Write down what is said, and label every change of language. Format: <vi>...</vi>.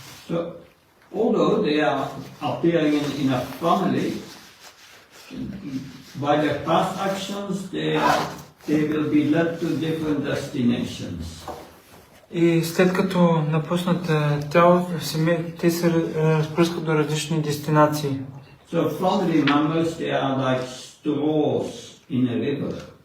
<en>So, although they are appearing in a family, by their past actions, they will be led to different destinations.</en> <bg>И след като напуснат тялото, те се разпръскат до различни дестинации.</bg> <en>So family members, they are like straws in a river.</en>